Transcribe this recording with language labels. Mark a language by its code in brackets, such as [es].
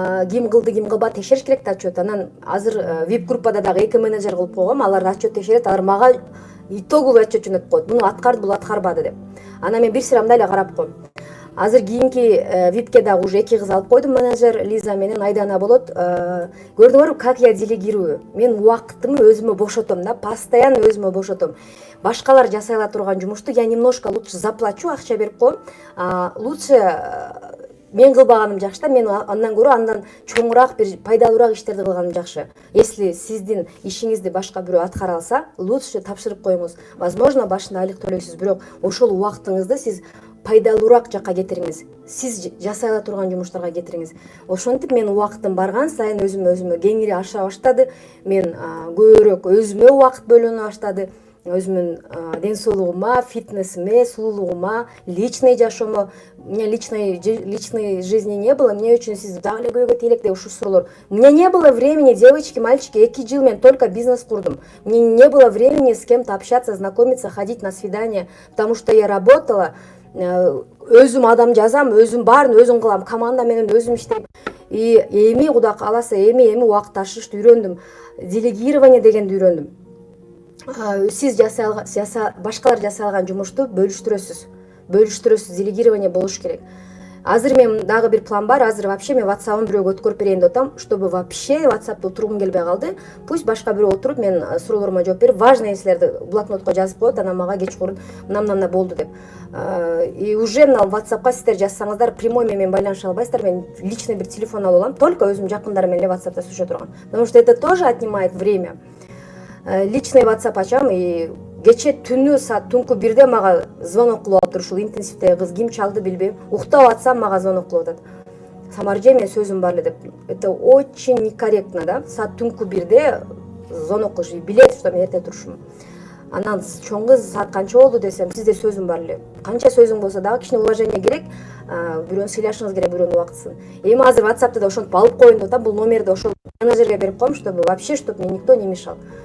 [ky] Ким кылды, ким кылбады текшериш керек да отчет. Анан азыр VIP группада дагы 2 менеджер кылып койгом, алар отчет текшерет, алар мага итоговый отчет жөнөтүп коет. Муну аткарды, бул аткарбады деп. Анан мен бир сырамда эле карап коем. Азыр кийинки випке дагы уже 2 кыз алып койдум, менеджер Лиза менен Айдана болот. Көрдүңөрбү, [ru] как я делегирую. [ky] Мен убактымды өзүмө бошотом да, постоянно өзүмө бошотом. Башкалар жасай ала турган жумушту [ru] я немножко лучше заплачу, [ky] акча берип коем. Лучше мен кылбаганым жакшы да, мен андан көрө андан чоңураак бир пайдалуураак иштерди кылганым жакшы. Если сиздин ишиңизди башка бирөө аткара алса, лучше тапшырып коюңуз. Возможно, башында айлык төлөйсүз, бирок ошол убактыңызды сиз пайдалуураак жакка кетириңиз. Сиз жасай ала турган жумуштарга кетириңиз. Ошентип мен убактым барган сайын өзүмө кеңири аша баштады. Мен көбүрөөк өзүмө убакыт бөлүнө баштады. Өзүмдүн ден соолугума, фитнесиме, сулуулугума, личный жашоомо. [ru] У меня личной жизни не было. Мне очень [ky] сиз дагы эле көйгөй элек ушул суроолор. [ru] У меня не было времени, девочки, мальчики, [ky] 2 жыл мен [ru] только бизнес курдум. Мне не было времени с кем-то общаться, знакомиться, ходить на свидания, потому что я работала. [ky] Өзүм адам жазам, өзүм баарын өзүм кылам, команда менен өзүм иштейм. Эми Кудай кааласа, эми убакыт ашышты үйрөндүм. Делегирование дегенди үйрөндүм. Сиз башкалар жасай алган жумушту бөлүштүрөсүз. Делегирование болуш керек. Азыр мен дагы бир план бар. Азыр вообще мен WhatsApp-ым бирөөгө өткөрүп берейин деп атам, [ru] чтобы вообще [ky] WhatsApp-ты тургум келбей калды. Пусть башка бирөө отуруп мен суроолорума жооп берип, важный нерселерди блокнотко жазып коет, анан мага кечкурун мына болду деп. И уже мына WhatsApp-ка сиздер жазсаңыздар, прямой менен байланыша албайсыздар. Мен личный бир телефон алып алам, только өзүм жакындарым менен эле WhatsApp-та сүйлөшө турган. [ru] Потому что это тоже отнимает время. [ky] Личный WhatsApp ачам и кече түнү саат түнкү 1-де мага звонок кылып атыр, ушул интенсивдеги кыз, ким чалды билбейм. Уктап атсам мага звонок кылып атат. Самарже, мен сөзүм бар эле деп. [ru] Это очень некорректно, да? [ky] Саат түнкү 1-де звонок кылыш, билет, что мен эрте турушум. Анан чоң кыз саат канча болду десем, сизде сөзүм бар эле. Канча сөзүң болсо дагы кичине уважение керек. Бирөөнү сыйлашыңыз керек, бирөөнүн убактысын. Эми азыр WhatsApp-та да ошентип алып коеюн деп атам. Бул номерди ошол менеджерге берип коем, [ru] чтобы вообще, чтобы мне никто не мешал.